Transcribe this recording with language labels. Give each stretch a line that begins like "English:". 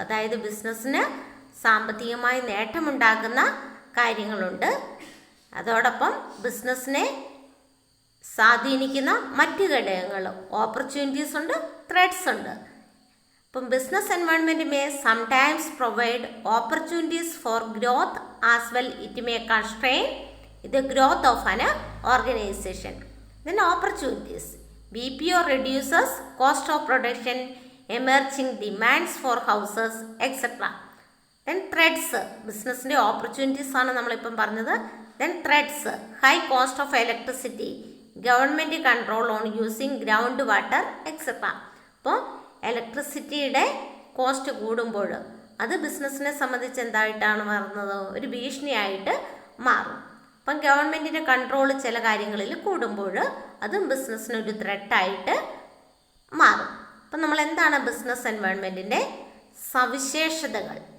Malayalam: അതായത് ബിസിനസ്സിന് സാമ്പത്തികമായി നേട്ടമുണ്ടാക്കുന്ന കാര്യങ്ങളുണ്ട്, അതോടൊപ്പം ബിസിനസ്സിനെ സ്വാധീനിക്കുന്ന മറ്റ് ഘടകങ്ങൾ, ഓപ്പർച്യൂണിറ്റീസ് ഉണ്ട്, ത്രെഡ്സ് ഉണ്ട്.
English: Business environment may sometimes provide opportunities for growth as well it may constrain the growth of an organization. Opportunities: BPO reduces cost of production, emerging demands for houses, etc.
Malayalam: Threats, ബിസിനസ്സിൻ്റെ opportunities ആണ് നമ്മളിപ്പം പറഞ്ഞത്.
English: Threats: high cost of electricity, government control on using ground water, etc.
Malayalam: ഇലക്ട്രിസിറ്റിയുടെ cost കൂടുമ്പോൾ അത് ബിസിനസ്സിനെ സംബന്ധിച്ച് എന്തായിട്ടാണ് മാറുന്നത്? ഒരു ഭീഷണിയായിട്ട് മാറും. ഗവൺമെൻറ്റിൻ്റെ കൺട്രോൾ ചില കാര്യങ്ങളിൽ കൂടുമ്പോൾ അതും ബിസിനസ്സിനൊരു ത്രെട്ടായിട്ട് മാറും. നമ്മൾ എന്താണ് ബിസിനസ് എൻവയൺമെൻറ്റിൻ്റെ സവിശേഷതകൾ?